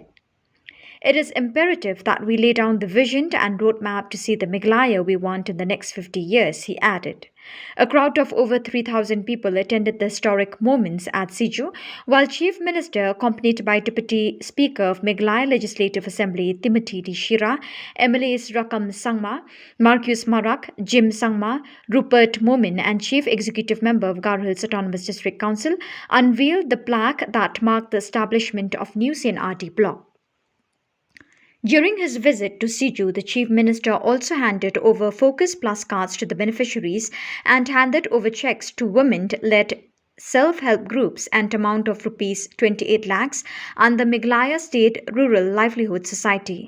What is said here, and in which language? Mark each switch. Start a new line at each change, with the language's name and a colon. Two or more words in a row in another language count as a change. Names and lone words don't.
English: It is imperative that we lay down the vision and roadmap to see the Meghalaya we want in the next 50 years, he added. A crowd of over 3,000 people attended the historic moments at Siju, while Chief Minister, accompanied by Deputy Speaker of Meghalaya Legislative Assembly Timothy D. Shira, MLAs Rakam Sangma, Marcus Marak, Jim Sangma, Rupert Momin, and Chief Executive Member of Garo Hills Autonomous District Council, unveiled the plaque that marked the establishment of new CNRD block. During his visit to Siju, the Chief Minister also handed over Focus Plus cards to the beneficiaries and handed over checks to women-led self-help groups and amount of rupees 28 lakhs under Meghalaya State Rural Livelihood Society.